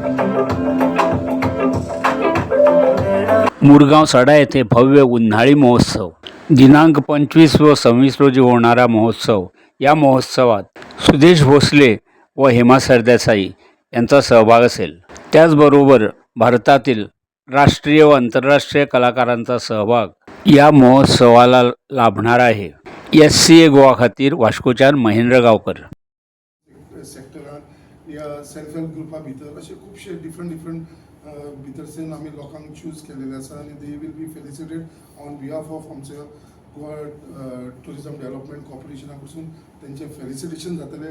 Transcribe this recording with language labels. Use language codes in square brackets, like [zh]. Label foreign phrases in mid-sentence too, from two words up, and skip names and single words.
[mr] मुरगाव सडा येथे भव्य उन्हाळी महोत्सव दिनांक 25 व 26 रोजी होणारा महोत्सव. या महोत्सवात सुदेश भोसले व हेमा सरदेसाई यांचा सहभाग असेल. त्याचबरोबर भारतातील राष्ट्रीय व आंतरराष्ट्रीय कलाकारांचा सहभाग या महोत्सवाला लाभणार आहे. [kok] SCA गोवा खातीर वास्कोच्यान महेंद्र गावकर. सेक्टरान या [en] self help [kok] ग्रुपा भितर असे खूबशे डिफरंट भितरसून आमी लोकांक चूज केलेले आसा आनी [en] they will be felicitated on behalf of [kok] आमचे गोवा टुरिजम डेव्हलपमेंट कॉर्पोरेशना कडसून तेंचे फेलिसिटेशन जातले.